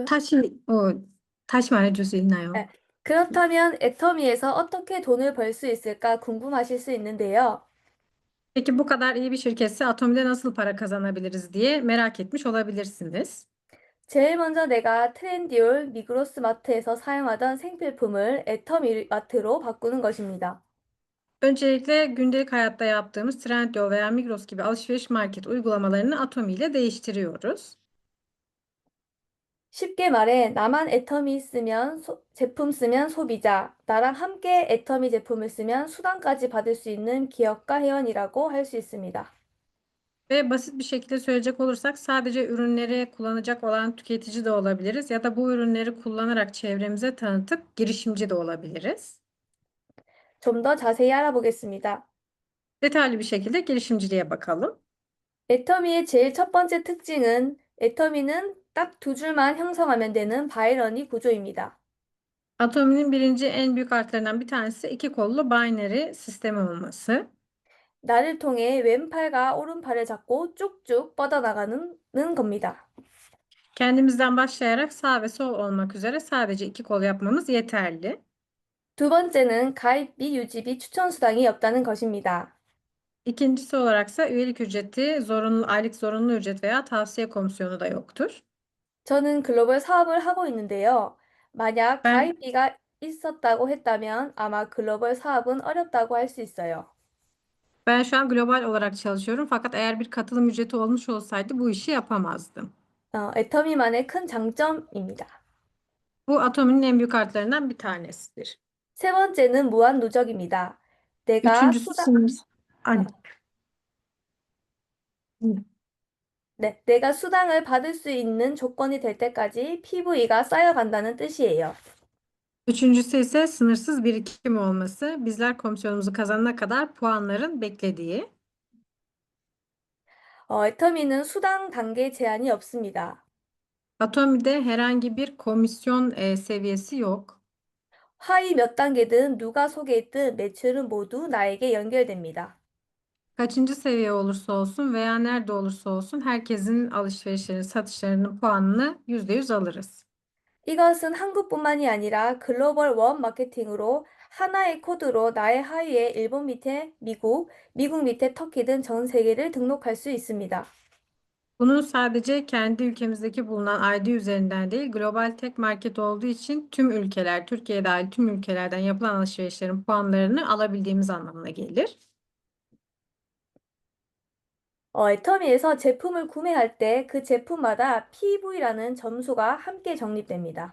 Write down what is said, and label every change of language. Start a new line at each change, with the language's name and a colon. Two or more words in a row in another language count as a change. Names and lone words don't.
Korean: 다시 말해줄 수 있나요? 네. 그렇다면 애터미에서 어떻게 돈을 벌 수 있을까 궁금하실 수 있는데요.
Turkish: Peki bu kadar iyi bir şirketse Atomi'de nasıl para kazanabiliriz diye merak etmiş olabilirsiniz.
Korean: 제일 먼저 내가 트렌디올 미그로스 마트에서 사용하던 생필품을 애터미 마트로 바꾸는 것입니다.
Turkish: Öncelikle gündelik hayatta yaptığımız Trendyol veya Migros gibi alışveriş market uygulamalarını Atomi ile değiştiriyoruz.
Korean: 쉽게 말해, 나만 애터미 쓰면 제품 쓰면 so비자, 나랑 함께 애터미 제품을 쓰면 수당까지 받을 수 있는 기업가 회원이라고 할 수 있습니다.
Turkish: Ve basit bir şekilde söyleyecek olursak sadece ürünleri kullanacak olan tüketici de olabiliriz ya da bu ürünleri kullanarak çevremize tanıtıp girişimci de olabiliriz.
Korean: 좀 더 자세히 알아보겠습니다.
Turkish: Detaylı bir şekilde girişimciliğe bakalım.
Korean: 애터미의 제일 첫 번째 특징은 애터미는 딱 두 줄만 형성하면 되는 바이너리 구조입니다.
Turkish: Atomi'nin birinci en büyük artılarından bir tanesi iki kollu binary sistemi olması.
Korean: 나를 통해 왼팔과 오른팔을 잡고 쭉쭉 뻗어나가는 겁니다.
Turkish: Kendimizden başlayarak sağ ve sol olmak üzere sadece iki kol yapmamız yeterli.
Korean: 두 번째는 가입비, 유지비, 추천 수당이 없다는 것입니다.
Turkish: İkincisi olaraksa üyelik ücreti, aylık zorunlu ücret veya tavsiye komisyonu da yoktur.
Korean: 저는 글로벌 사업을 하고 있는데요. 만약
Turkish: Ben
Korean: 가입비가 있었다고 했다면 아마 글로벌 사업은 어렵다고 할 수 있어요.
Turkish: ben şu an global olarak çalışıyorum fakat eğer bir katılım ücreti olmuş olsaydı bu işi yapamazdım.
Korean: 애터미만의 큰 장점입니다.
Turkish: Bu Atomi'nin en büyük artılarından bir tanesidir.
Korean: 세 번째는 무한 누적입니다. 내가
Turkish: Üçüncüsü
Korean: 수당,
Turkish: sınır. Ay,
Korean: 네, 내가 수당을 받을 수 있는 조건이 될 때까지 PV가 쌓여간다는 뜻이에요.
Turkish: Üçüncüsü ise sınırsız birikim olması. Bizler komisyonumuzu kazanana kadar puanların beklediği.
Korean: 애터미는 수당 단계 제한이 없습니다.
Turkish: Atomi'de herhangi bir komisyon seviyesi yok.
Korean: 하위 몇 단계든 누가 소개했든 매출은 모두 나에게 연결됩니다.
Turkish: Kaçıncı seviye olursa olsun veya nerede olursa olsun herkesin alışverişlerini, satışlarının puanını %100 alırız.
Korean: 이것은 한국뿐만이 아니라 글로벌 원 마케팅으로 하나의 코드로 나의 하위에 일본 밑에 미국, 미국 밑에 터키 등 전 세계를 등록할 수 있습니다.
Turkish: Bunu sadece kendi ülkemizdeki bulunan ID üzerinden değil, global tek market olduğu için tüm ülkeler, Türkiye dahil tüm ülkelerden yapılan alışverişlerin puanlarını alabildiğimiz anlamına gelir.
Korean: 애터미에서 제품을 구매할 때 그 제품마다 PV라는 점수가 함께 적립됩니다.